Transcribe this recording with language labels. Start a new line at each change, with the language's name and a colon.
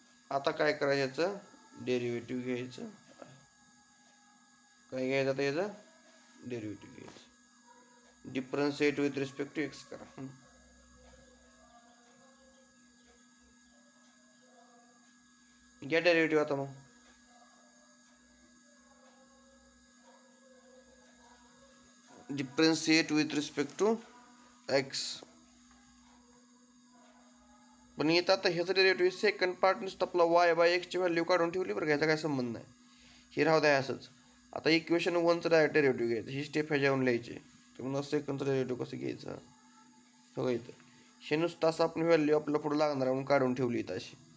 Marathi: आता काय करायचं, याचं डेरिव्हेटिव्ह घ्यायचं. काय घ्यायचं आता, याचं डेरिव्हेटिव्ह घ्यायचं.
English: Differentiate with respect to x करा.
Marathi: घ्या डेरिव्हेटिव्ह आता.
English: मग differentiate with respect to x.
Marathi: पण इथं आता ह्याचं डेरिव्हेटिव्ह सेकंड पार्ट नुसतं आपला y/x ची व्हॅल्यू काढून ठेवली बरं का, ह्याचा काय संबंध नाही. हे राहू द्या असंच. आता इक्वेशन 1चं डायरेक्ट डेरिव्हेटिव्ह घ्यायचं, ही स्टेप ह्याच्यावरून लिहायची. तर मग सेकंडचं डेरिव्हेटिव्ह कसं घ्यायचं, बघा इथं हे नुसतं असं आपण व्हॅल्यू आपल्या पुढे लागणार म्हणून काढून ठेवली इथं अशी.